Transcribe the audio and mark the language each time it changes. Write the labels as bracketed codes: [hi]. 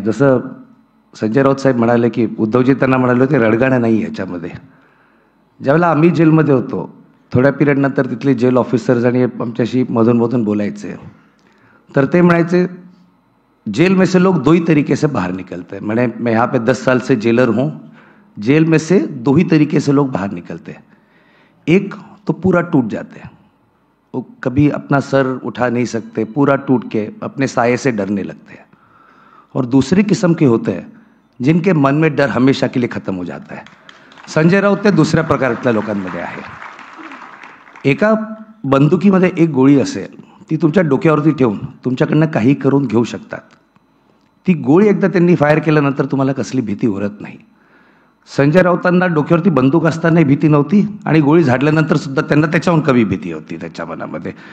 [mr] जसं संजय राऊत साहेब म्हणाले की उद्धवजी त्यांना म्हणाले होते रडगाणं नाही याच्यामध्ये. ज्यावेळेला आम्ही जेलमध्ये होतो, थोड्या पिरियडनंतर तिथले जेल ऑफिसर्स आणि आमच्याशी मधून बोलायचे, तर ते म्हणायचे [hi] जेल में से लोग 2 ही तरीके से बाहर निकलते हैं. मैंने मैं यहाँ पे 10 साल से जेलर हूँ. जेल में से 2 ही तरीके से लोग बाहर निकलते हैं. एक तो पूरा टूट जाते हैं, वो कभी अपना सर उठा नहीं सकते, पूरा टूट के अपने साये से डरने लगते हैं. और दूसरी किस्म के होते हैं जिनके मन में डर हमेशा के लिए खत्म हो जाता है. [mr] संजय राऊत ते दुसऱ्या प्रकारच्या लोकांमध्ये आहे. एका बंदुकीमध्ये एक गोळी असेल, ती तुमच्या डोक्यावरती ठेवून तुमच्याकडनं काही करून घेऊ शकतात. ती गोळी एकदा त्यांनी फायर केल्यानंतर तुम्हाला कसली भीती उरत नाही. संजय राऊतांना डोक्यावरती बंदूक असतानाही भीती नव्हती आणि गोळी झाडल्यानंतर सुद्धा त्यांना त्याच्याहून कमी भीती होती त्याच्या मनामध्ये.